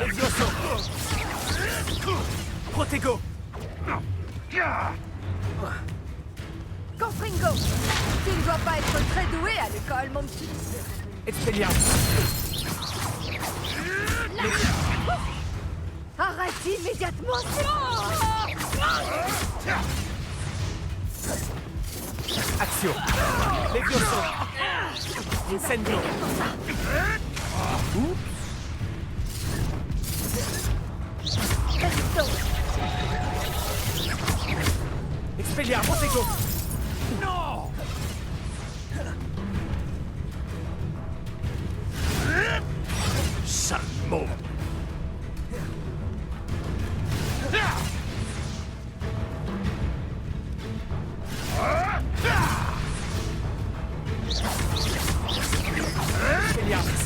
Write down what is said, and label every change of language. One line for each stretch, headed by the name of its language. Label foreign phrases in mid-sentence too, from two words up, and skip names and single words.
French: Levioso! Protego! Confringo, tu ne dois pas être très doué à l'école, mon petit. Expelliarmus! Arrête immédiatement. Action! Levioso! Incendio! Presto. Expelliar, Protego! Non! Sale mot! Expelliarmus!